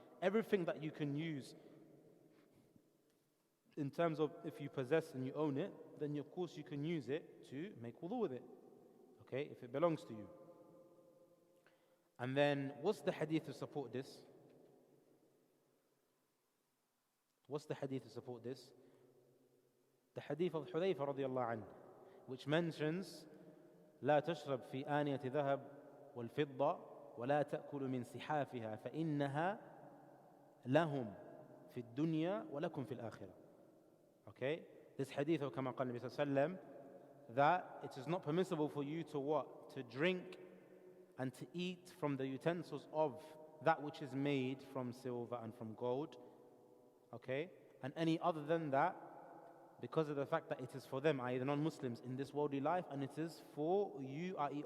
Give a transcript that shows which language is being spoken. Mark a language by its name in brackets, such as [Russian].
[English] Everything that you can use in terms of if you possess and you own it, then of course you can use it to make wudu with it. Okay, if it belongs to you. And then what's the hadith to support this? What's the hadith to support this? The hadith of Hudayfa radiallahu anhu, which mentions [Arabic] لا تشرب في آنية ذهب والفضة ولا تأكل من سحافها فإنها لهم في الدنيا ولكم في الآخرة. [English] Okay, this hadith of [Arabic] كما قال النبي صلى الله عليه وسلم, [English] that it is not permissible for you to what? To drink and to eat from the utensils of that which is made from silver and from gold. Okay, and any other than that, because of the fact that it is for them, i.e. the non-Muslims, in this worldly life, and it is for you, i.e.